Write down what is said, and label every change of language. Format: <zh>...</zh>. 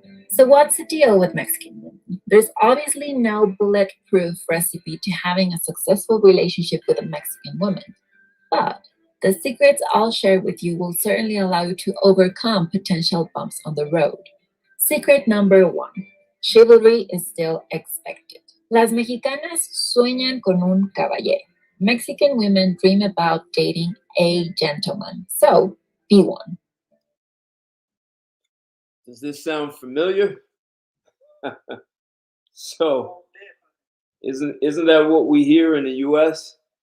<en>So what's the deal with Mexican women? There's obviously no bulletproof recipe to having a successful relationship with a Mexican woman. But the secrets I'll share with you will certainly allow you to overcome potential bumps on the road. Secret number 1. Chivalry is still expected.</en> <es>Las mexicanas sueñan con un caballero.</es> <en>Mexican women dream about dating a gentleman. So, be one. Does this sound familiar? So, isn't that what we hear in the US?</en>